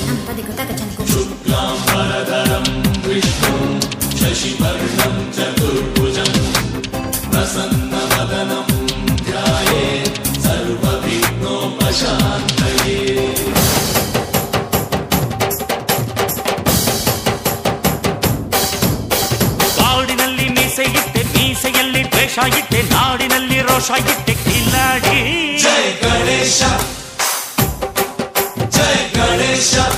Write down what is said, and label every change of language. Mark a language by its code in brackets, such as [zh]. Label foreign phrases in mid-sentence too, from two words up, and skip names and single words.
[sa] तदिकु तकचनको शुक्लाम्बरधरं विष्णुं शशिवर्णं चतुर्भुजं प्रसन्नवदनं ध्यायेत् सर्वविघ्नोपशान्तये [kn] ಕಾಡಿನಲ್ಲಿ ಮೀಸೆ ಇಟ್ಟೆ ಮೀಸೆಯಲ್ಲಿ ದ್ವೇಷ ಇಟ್ಟೆ ನಾಡಿನಲ್ಲಿ ರೋಷ ಇಟ್ಟೆ ಕಿಲಾಡಿ ಜೈ ಗಣೇಶ ಜೈ ಗಣೇಶ